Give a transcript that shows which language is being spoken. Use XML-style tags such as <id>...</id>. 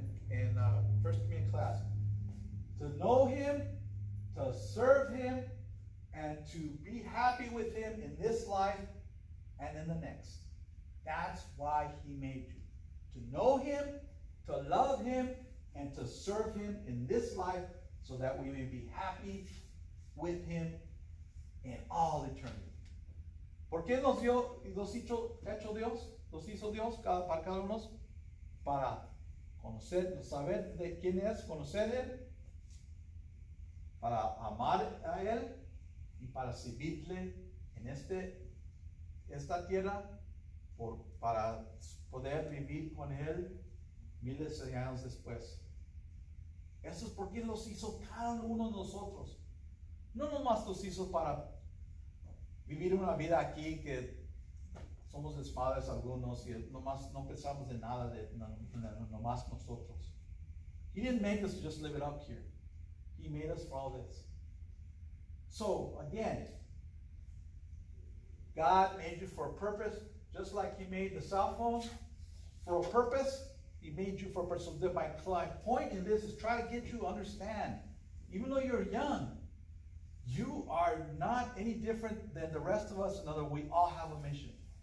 <en>in First Communion class. To know Him, to serve Him, and to be happy with Him in this life and in the next. That's why He made you. To know Him, to love Him, and to serve Him in this life so that we may be happy with Him in all eternity.</en> <es>¿Por qué nos hizo Dios? Nos hizo Dios para cada uno para conocer, saber de quién es, conocer Él, para amar a Él y para servirle en esta tierra para poder vivir con Él miles de años después. Eso es porque los hizo cada uno de nosotros. No nomás los hizo para vivir una vida aquí que somos desmadres algunos y nomás no pensamos de nada de nomás nosotros.</es> <en>He didn't make us to just live it up here. He made us for all this. So again, God made you for a purpose, just like He made the cell phone for a purpose. He made you for a purpose. So my point in this is try to get you to understand, even though you're young, you are not any different than the rest of us. In other words, we all have a mission.</en>